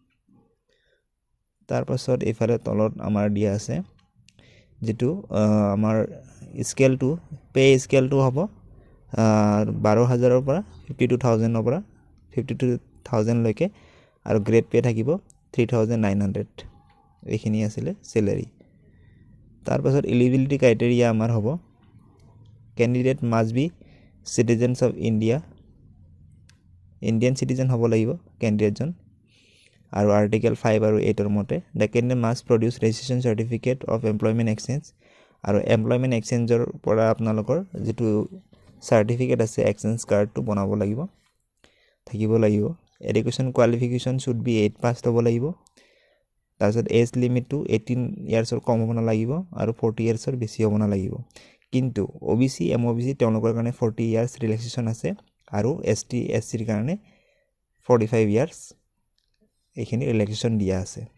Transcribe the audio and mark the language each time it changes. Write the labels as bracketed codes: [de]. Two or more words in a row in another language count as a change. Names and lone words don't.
[as] তাৰ পাছত এফালে তলত আমাৰ দিয়া আছে যেটো আমাৰ [en] scale two pay scale two [as] হ'ব 12000 ৰ পৰা 52000 ৰ পৰা 52000 লৈকে আৰু [en] grade pay [as] থাকিব 3900 এখিনি আছিল স্যালাৰি তাৰ পাছত [en] eligibility criteria [as] আমাৰ হ'ব [en] candidate must be citizens of Indian citizen [as] হ'ব লাগিব ক্যান্ডিডেটজন আৰু আৰ্টিকেল 5 আৰু 8 ৰ [en] মতে the candidate must produce registration certificate of employment exchange আৰু employment exchangeৰ [as] পৰা আপোনালোকৰ যেটো সাৰ্টিফিকেট আছে [en] exchange card [as] বনাব লাগিব থাকিব লাগিব [en] Education qualification should be 8 pass [as] হ'ব লাগিব তাৰপিছত [en] age limit to [as] 18 ইয়াৰ্ছৰ কম হ'ব না লাগিব আৰু 40 ইয়াৰ্ছৰ বেছি হ'ব না লাগিব কিন্তু OBC MOBC তেওঁলোকৰ কাৰণে [en] 40 years relaxation [as] আছে আৰু ST SC ৰ কাৰণে 45 ইয়াৰ্ছ এখিনি ৰিলেক্সেশন দিয়া আছে